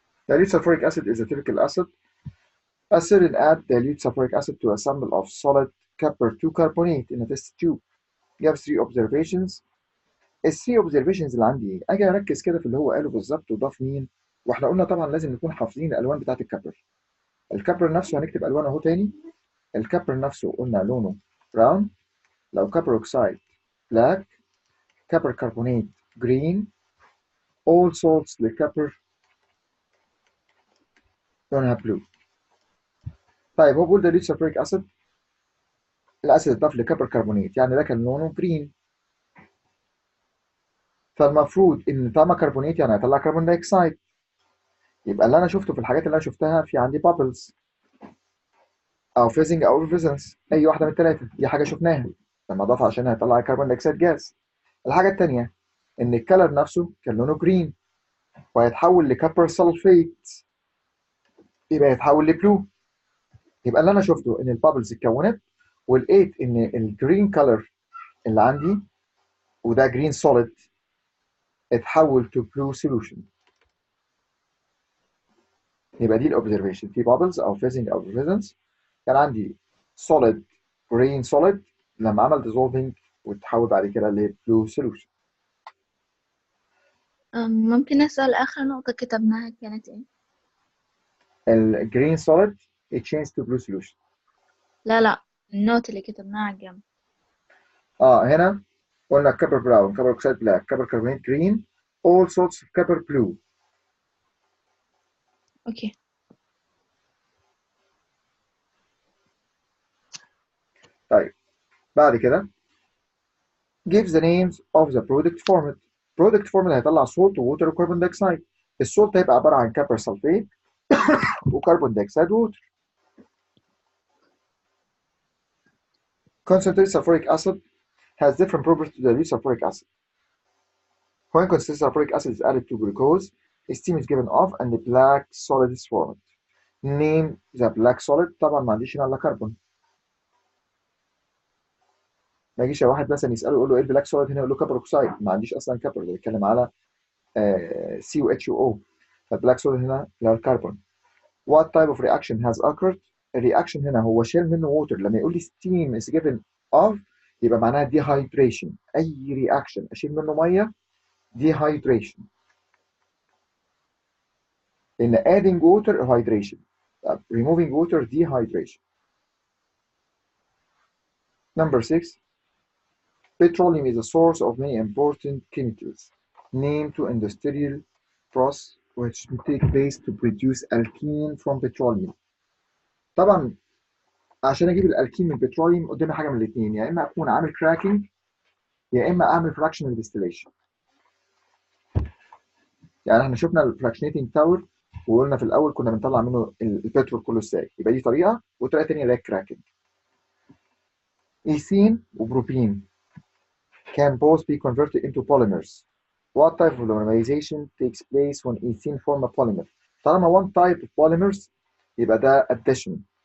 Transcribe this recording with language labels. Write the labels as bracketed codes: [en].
[en] Dilute sulfuric acid is a typical acid. Acidin add dilute sulfuric acid to a sample of solid copper 2 carbonate in a test tube. [ar] جاب 3 observations. ال 3 observations اللي عندي اجي اركز كده في اللي هو قاله بالظبط وضاف مين. واحنا قلنا طبعا لازم نكون حافظين الالوان بتاعت الكبر. الكبر نفسه هنكتب الوانه اهو تاني. الكبر نفسه قلنا لونه براون. لو كبر اوكسايد black. كبر كربونات green. [en] all salts [ar] للكبر لونها [en] blue. [ar] طيب هو بيقول ده سلفوريك اسيد. الاسيد اتضاف لكبر كربونات يعني ده كان لونه green. فالمفروض ان طالما كربونات يعني هيطلع كربون دايوكسيد. يبقى اللي انا شفته في الحاجات اللي انا شفتها في عندي بابلز او فيزنج او ريفيزنس اي واحده من الثلاثه دي حاجه شفناها لما اضاف عشان هيطلع كربون دايوكسيد جاز. الحاجه الثانيه ان الكلر نفسه كان لونه جرين وهيتحول لكبر سلفيت يبقى يتحول لبلو. يبقى اللي انا شفته ان البابلز اتكونت ولقيت ان الجرين كلر اللي عندي وده جرين سوليد اتحول تو بلو سوليوشن. يبقى دي الاوبزرفيشن في بابلز او فيزنج او ريفيزنس كان عندي [en] solid green solid [ar] لما عمل dissolving وتحول بعد كده لبلو solution. ممكن أسأل آخر نقطة كتبناها كانت إيه؟ الجرين [en] solid it changed to blue solution. [ar] لا النوت اللي كتبناها على الجنب. هنا قلنا كبر براون كبر اوكسيد بلاك كبر كربونات [en] green all sorts of copper blue. [ar] أوكي. طيب بعد كده [en] give the names of the product formed. product formed [ar] هيطلع salt ووتر وكربون دايوكسيد. السولت هيبقى عباره عن كبر سلفيت وكربون دايوكسيد ووتر. [en] concentrated sulfuric acid has different properties to the sulfuric acid. When concentrated sulfuric acid is added to glucose, steam is given off and the black solid is formed. Name the black solid. [ar] طبعا ما عنديش هنا الا كربون. ما يجيش واحد مثلا يساله يقول له ايه البلاك سوليد هنا يقول له كبر اوكسايد ما عنديش اصلا كبر ده بيتكلم على CuHO. فالبلاك سوليد هنا اللي هو الكربون. [en] What type of reaction has occurred؟ [ar] الرياكشن هنا هو شال منه ووتر. لما يقول لي [en] steam is given off [ar] يبقى معناها dehydration. اي رياكشن اشيل منه ميه dehydration. [en] In adding water hydration, removing water dehydration. Number 6, petroleum is a source of many important chemicals. Name to industrial process which take place to produce alkene from petroleum. [ar] طبعا عشان اجيب الالكين من البتروليوم قدامي حاجه من الاثنين يا اما اكون عامل كراكنج يا اما اعمل فراكشنال ديستيليشن. يعني احنا شفنا الفراكشنيتنج تاور وقلنا في الاول كنا بنطلع منه البترول كله ازاي. يبقى دي طريقه وطريقه ثانيه اللي هي الكراكنج. [en] Ethene وبروبين can both be converted into polymers. What type of polymerization takes place when ethene form a polymer? [ar] طالما [en] one type of polymers [ar] يبقى ده addition.